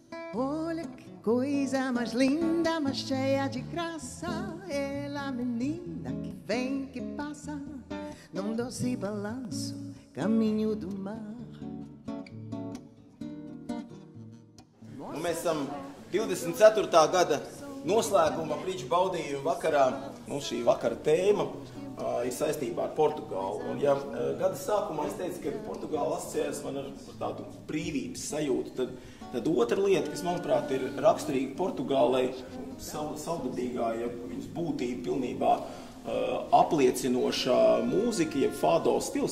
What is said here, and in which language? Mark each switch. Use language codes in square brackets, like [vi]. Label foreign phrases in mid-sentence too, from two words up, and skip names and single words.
[pt] Olha que coisa mais linda, mais cheia de graça. Ela, menina que vem, que passa, num doce balanço, caminho do mar. [lv] Mēs esam 24. gada noslēguma brīdžu baudījumu vakarā. Mums šī vakara tēma ir saistībā ar Portugālu. Un, ja gada sākumā es teicu, ka Portugāla asociējas man ar tādu brīvības sajūtu, tad otra lieta, kas, manuprāt, ir raksturīga Portugālei, savgadīgā, ja viņas būtība pilnībā apliecinošā mūzika, jeb fado stils.